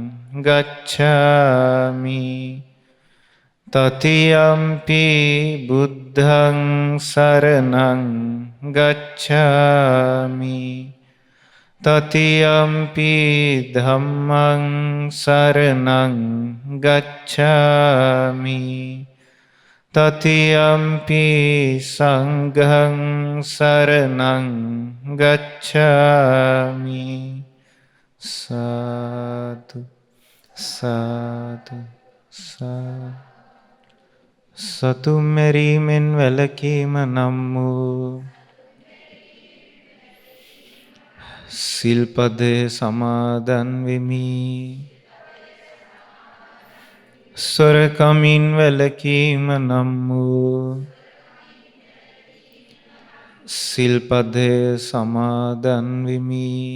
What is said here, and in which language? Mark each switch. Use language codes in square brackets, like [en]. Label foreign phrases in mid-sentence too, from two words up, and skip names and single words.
[pi] ගච්ඡාමි තතියම්පි බුද්ධං සරණං ගච්ඡාමි තතියම්පි ධම්මං සරණං ගච්ඡාමි තතියම්පි සංඝං සරණං ගච්ඡාමි සාදු සාදු සාදු [si] සතුම් මැරීමෙන් වැළකීම නම් වූ සිල්පදය සමාදන් වෙමි. සොරකමින් වැළකීම නම් වූ සිල්පදය සමාදන් වෙමි.